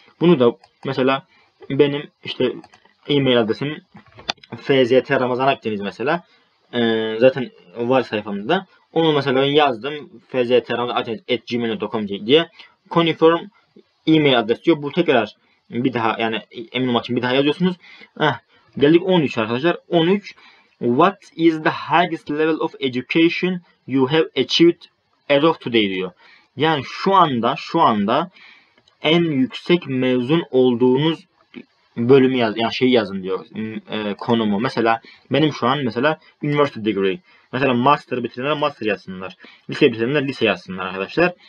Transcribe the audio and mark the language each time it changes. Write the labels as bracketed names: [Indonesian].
[Turkish] Bunu da mesela benim işte e-mail adresim FZT Ramazan Akdeniz mesela. Zaten var sayfamda. Onu mesela ben yazdım. fztramazanakdeniz@gmail.com diye. [English] Confirm [Turkish] e-mail adresi diyor. Bu tekrar bir daha, yani emin olmak için bir daha yazıyorsunuz. Geldik 13 arkadaşlar. 13. [English] What is the highest level of education you have achieved as of today [Turkish] diyor. Yani şu anda en yüksek mezun olduğunuz bölümü yani yazın diyor, konumu. Mesela benim şu an mesela university degree. Mesela master bitirenler master yazsınlar. Lise bitirenler lise yazsınlar arkadaşlar.